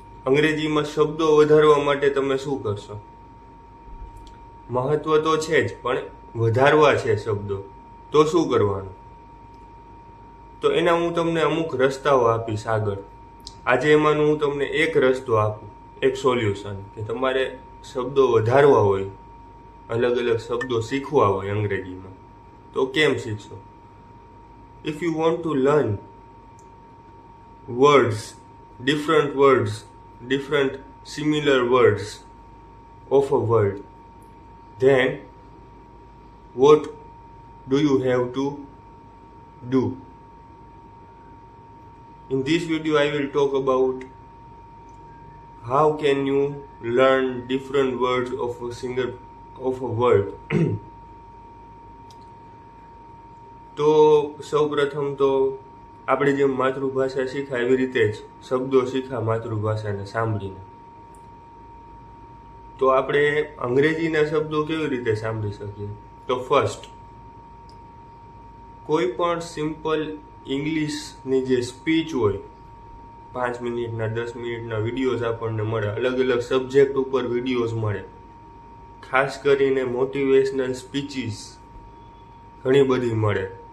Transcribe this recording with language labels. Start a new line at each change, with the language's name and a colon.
Gujarati: અંગ્રેજીમાં શબ્દો વધારવા માટે તમે શું કરશો? મહત્વ તો છે જ, પણ વધારવા છે શબ્દો, તો શું કરવાનું? તો એના હું તમને અમુક રસ્તાઓ આપીશ આગળ. આજે એમાંનું હું તમને એક રસ્તો આપું, એક સોલ્યુશન, કે તમારે શબ્દો વધારવા હોય, અલગ અલગ શબ્દો શીખવા હોય અંગ્રેજીમાં, તો કેમ શીખશો?
English: If you want to learn words, different similar words of a word, then what do you have to do? In this video I will talk about how can you learn different words of a word.
Gujarati: તો સૌપ્રથમ તો આપણે જેમ માતૃભાષા શીખાય એવી રીતે જ શબ્દો શીખા માતૃભાષાને સાંભળીને. તો આપણે અંગ્રેજીના શબ્દો કેવી રીતે સાંભળી શકીએ? તો ફર્સ્ટ, કોઈ પણ સિમ્પલ ઇંગ્લિશની જે સ્પીચ હોય, 5 મિનિટના 10 મિનિટના વિડીયોઝ આપણને મળે, અલગ અલગ સબ્જેક્ટ ઉપર વિડીયોઝ મળે, ખાસ કરીને મોટિવેશનલ સ્પીચીસ ઘણી બધી મળે.